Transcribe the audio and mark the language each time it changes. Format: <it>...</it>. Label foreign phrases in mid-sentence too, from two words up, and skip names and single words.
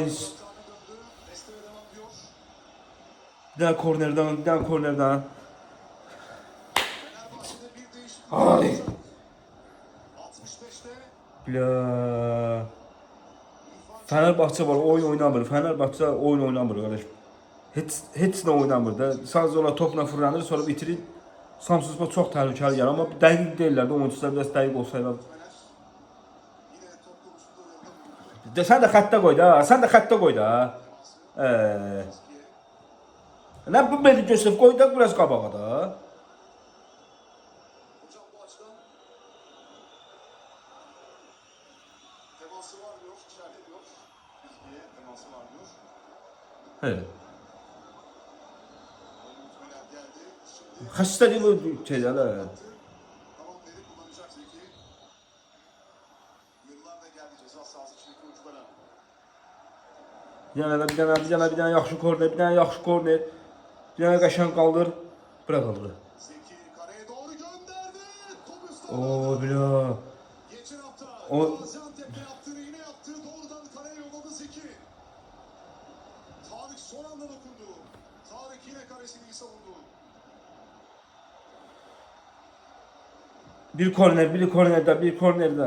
<tr>Desteye devam ediyor. Bir tane kornerden, bir tane kornerden. Fenerbahçe'de bir değişiklik. Ay. 65'te Bla.</tr> <az>Fenerbahçe var, oyun oynamır. Fenerbahçe oyun oynamır qardaş. Heç nə oynamır da. Sadəcə olaraq topla fırlanır, sonra bitirir. Samsun Spor çox təhlükəli gəlir, amma dəqiq deyirlər də, oyunçular biraz dəqiq olsaydı.</az> <tr>yine top konusunda yoruldu.</tr> <az>De sən də xəttə qoy da, sən də xəttə qoy da. Nə bu Mehdi Göstəv qoy da biraz qabağa da.</az> <tr>Hocam bu açıdan teması var diyor, işaret ediyor. Bizgiye teması var diyor. He. Mutmeler geldi. Şimdi</tr> <az>Xəstəlik bu şeydə də.</az> <tr>tamam dedi, kullanacak Zeki. müdahale geldi ceza sahası içindeki oyunculara.</tr> <az>Bir dənə yaxşı korner, bir dənə yaxşı korner. Bir dənə qəşəng qaldır. Bura qaldır.</az> <tr>Zeki kareye doğru gönderdi. Top üstü. Oo, bila. Geçen hafta O- Gaziantep'te yaptığını yine yaptı. Doğrudan kareye yolladı Zeki. Tarık son anda dokundu. Tarık yine karesini iyi savundu.</tr> <az>Bir korner, bir kornerdə, bir kornerdə.</az>